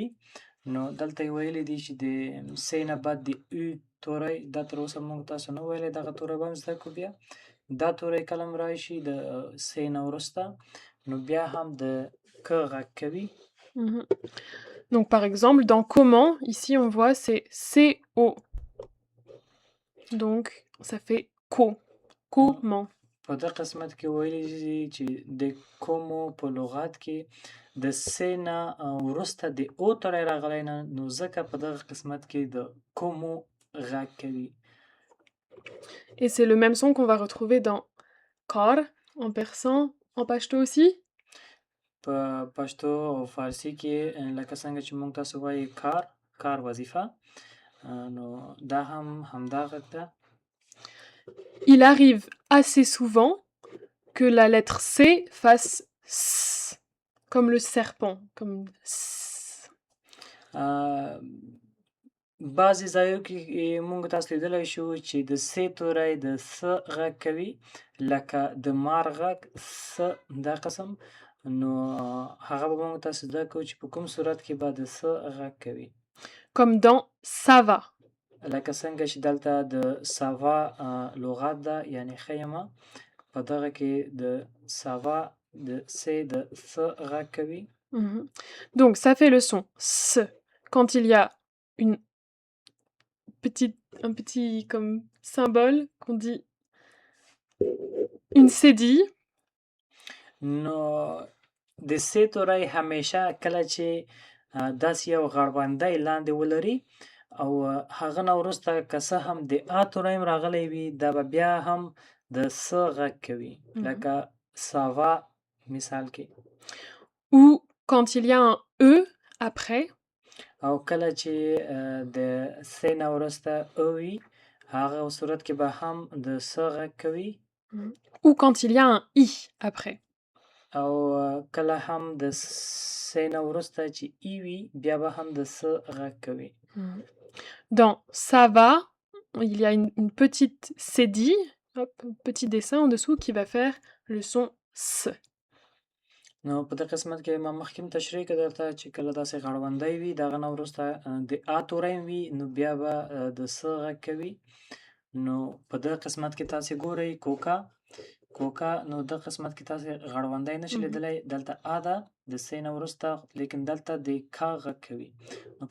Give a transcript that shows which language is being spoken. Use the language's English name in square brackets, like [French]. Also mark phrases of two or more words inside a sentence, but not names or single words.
[Pashto] نو دلته یې ویلی دي چې د س نه بعد د او توری. دا تر اوسه موږ تاسو نه ویلی، دغه توری به هم زده کړو. بیا دا توری کله هم راشي د س نه وروسته، نو بیا هم د ک غږ کوي. [French] Donc par exemple, dans comment, ici on voit c'est CO. Donc ça fait co. Comment. [Pashto] په دغه قسمت کې ویلی دي چې د کومو په لغت کې د س نه وروسته د او توری راغلی نه، نو ځکه په دغه قسمت کې د کومو غږ کوي. [French] Et c'est le même son qu'on va retrouver dans kar en persan, en pashto aussi. [Pashto] په پښتو او فارسی کې لکه څنګه چې موږ تاسو وایي کار وظیفه، نو دا هم همدا غږ ده. [French] Il arrive assez souvent que la lettre C fasse S, comme le serpent, comme S. [Pashto] بعضې ځایو کې موږ تاسو لیدلی شو چې د س توری د س غږ کوي لکه د مار غږ س دا قسم نو هغه به موږ تاسو زده کوو چې په کوم صورت کې به د س غږ کوي [French] comme dans ça va. [Pashto] لکه څنګه چې دلته د ساوا لغت ده یعنی ښه یمه په دغه کې د ساوا د س د س غږ کوي Mhm. [French] Donc ça fait le son S quand il y a un petit comme symbole qu'on dit une cédille. [Pashto] نو د س توری همیشه کله چې داسې یو غړوندی لاندې ولري او هغه نه وروسته که څه هم د ا توری هم راغلی وي دا به بیا هم د س غږ کوي لکه ساوا مثال کې [French] Ou quand il y a un E après. [Pashto] او کله چې د س نه وروسته او وي هغه صورت کې به هم د س غږ کوي [French] Ou quand il y a un I après. [Pashto] او کله هم د س نه وروسته چې ای وي بیا به هم د س غږ کوي [French] Dans ça va, il y a une petite cédille, hop, un petit dessin en dessous qui va faire le son S. [Pashto] نو په دې قسمت کې ما مخکې تشریح کړه درته چې کله داسې غړوندی وي دغه نه وروسته د ا توری وي نو بیا به د س غږ کوي نو په دې قسمت کې تاسې ګورئ کوکا نو د قسمت کې تاسې غړوندی نشئ لیدلی دلته ا ده د س نه وروسته لیکن دلته د کا غږ کوي نو په